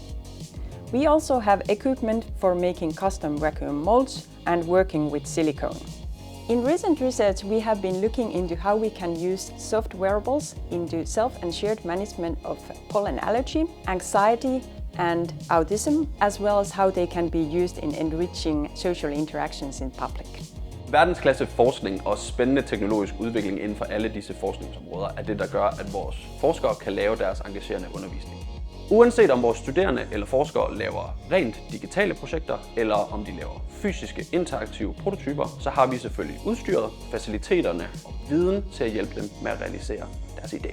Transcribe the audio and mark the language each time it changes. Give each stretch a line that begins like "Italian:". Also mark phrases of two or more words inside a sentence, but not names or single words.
English: We also have equipment for making custom vacuum molds and working with silicone. In recent research, we have been looking into how we can use soft wearables into self and shared management of pollen allergy, anxiety, and autism, as well as how they can be used in enriching social interactions in public.
Danish: Verdensklasse forskning og spændende teknologisk udvikling inden for alle disse forskningsområder er det, der gør, at vores forskere kan lave deres engagerende undervisning. Uanset om vores studerende eller forskere laver rent digitale projekter, eller om de laver fysiske, interaktive prototyper, så har vi selvfølgelig udstyret, faciliteterne og viden til at hjælpe dem med at realisere deres idéer.